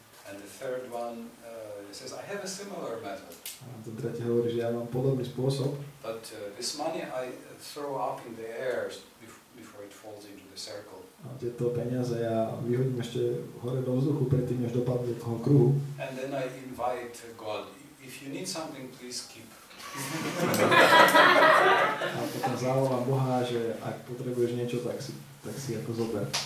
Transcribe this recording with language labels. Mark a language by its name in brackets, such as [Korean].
[English] And the third one says, I have a similar method. [Slovak] A ten tretí hovorí, že ja mám podobný spôsob. [English] But this money I throw up in the air before it falls into the circle. [Slovak] A tieto peniaze ja vyhodím ešte hore do vzduchu predtým, než dopadnú do toho kruhu. [English] And then I invite God, if you need something, please keep. [Slovak] A potom zavolám Boha, že ak potrebuješ niečo, tak si ako zober.